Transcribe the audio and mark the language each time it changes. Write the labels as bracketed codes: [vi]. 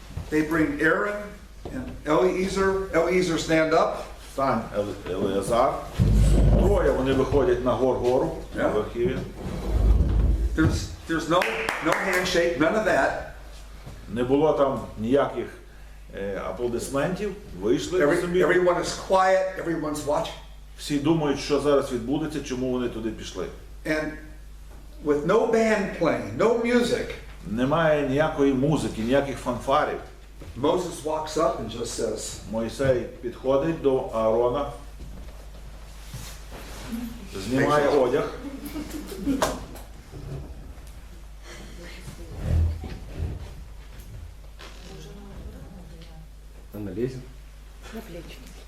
[en] They bring Aaron and Eleazar. Eleazar, stand up. [uk] Стань, Елеазар. Троє вони виходять на гору, на верхів'я. [en] There's no handshake, none of that. [uk] Не було там ніяких аплодисментів, вийшли собі. [en] Everyone is quiet, everyone's watching. [uk] Всі думають, що зараз відбудеться, чому вони туди пішли. [en] And with no band playing, no music, [uk] Немає ніякої музики, ніяких фанфарів. [en] Moses walks up and just says, [uk] Мойсей підходить до Аарона, знімає одяг. На плечики.